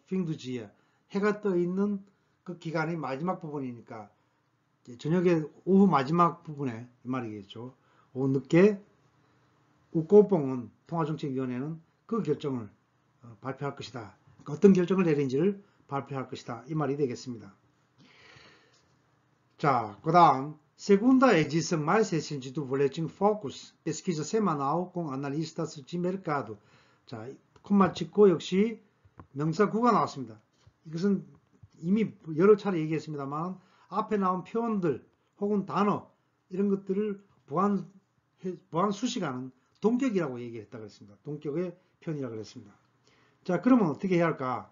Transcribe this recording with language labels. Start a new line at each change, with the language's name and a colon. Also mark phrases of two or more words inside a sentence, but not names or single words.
Portuguese: fim do dia,
Korean: 해가 떠 있는 그 기간의 마지막 부분이니까 저녁에 오후 마지막 부분에 이 말이겠죠. 오후 늦게 우꼬뽕은 통화정책위원회는 그 결정을 발표할 것이다. 그러니까 어떤 결정을 내린지를 발표할 것이다. 이 말이 되겠습니다. 자, 그 다음
Portuguese: segunda edição mais recente do Boletim Focus, pesquisa semanal com analistas de mercado.
Korean: 자, 콤마 찍고 역시 명사 구가 나왔습니다. 이것은 이미 여러 차례 얘기했습니다만 앞에 나온 표현들 혹은 단어 이런 것들을 보완 수식하는 동격이라고 얘기했다고 했습니다. 동격의 표현이라고 했습니다. 자, 그러면 어떻게 해야 할까?